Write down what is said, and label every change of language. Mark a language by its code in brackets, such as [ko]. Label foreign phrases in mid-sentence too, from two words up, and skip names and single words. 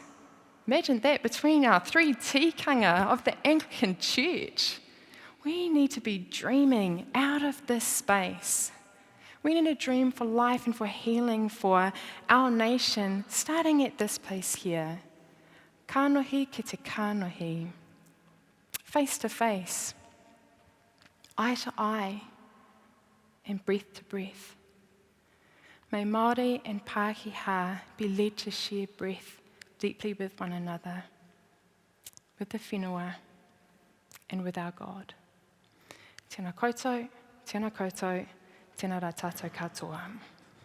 [en] Imagine that between our 3 tikanga of the Anglican Church. We need to be dreaming out of this space. We need to dream for life and for healing for our nation, starting at this place here. [mi] Kanohi ki te kanohi. [en] Face to face, eye to eye, and breath to breath. May Māori and Pākehā be led to share breath deeply with one another, with the whenua, and with our God. [mi] Tēnā koutou, tēnā rā tātou katoa.